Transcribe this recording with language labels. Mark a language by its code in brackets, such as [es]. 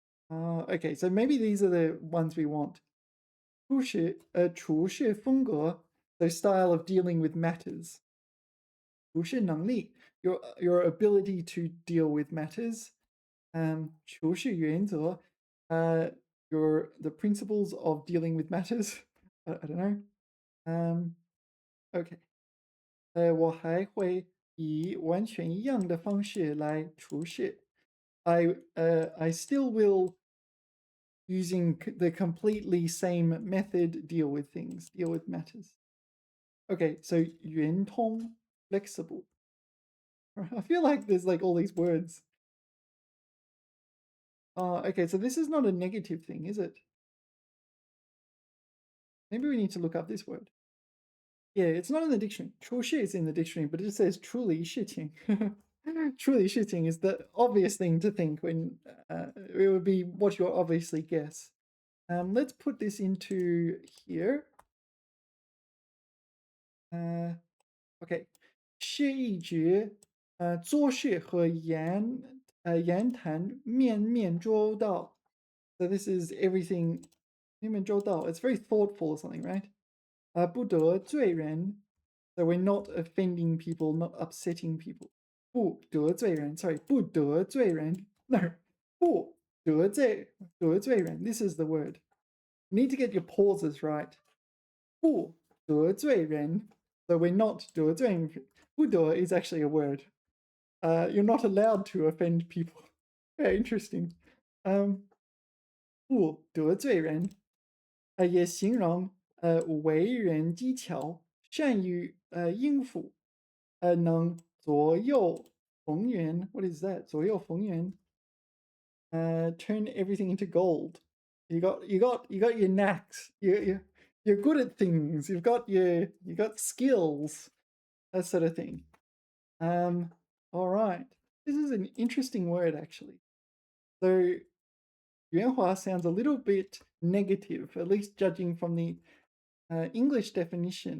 [en] Okay, so maybe these are the ones we want. 处事风格, so style of dealing with matters. 处事能力, your ability to deal with matters. 处事原则, the principles of dealing with matters. I don't know. Okay. [zh] 我还会以完全一样的方式来处事. [en] I still will, using the completely same method, deal with things, deal with matters. Okay, so 圆通, flexible. I feel like there's like all these words. Okay, so this is not a negative thing, is it? Maybe we need to look up this word. Yeah, it's not in the dictionary. 出事 is in the dictionary, but it just says 处理事情. 处理事情 is the obvious thing to think when it would be what you obviously guess. Let's put this into here. Okay. [zh] 是一直做事和言谈面面周到. [en] So this is everything [zh] 面面周到. [en] It's very thoughtful or something, right? [zh] 不得罪人. [en] So we're not offending people, not upsetting people. [zh] 不得罪人, [en] sorry, [zh] 不得罪人. [en] No, [zh] 不得罪人. [en] This is the word. You need to get your pauses right. [zh] 不得罪人. [en] So we're not 得罪人. 不得 is actually a word. You're not allowed to offend people. Very interesting. 不得罪人. [zh] 也形容为人技巧，善于应付，能左右逢源. [en] What is that? 左右逢源. Turn everything into gold. You got your knacks. You're good at things. You got skills. That sort of thing. All right. This is an interesting word actually. So 圆滑 sounds a little bit negative, at least judging from the English definition.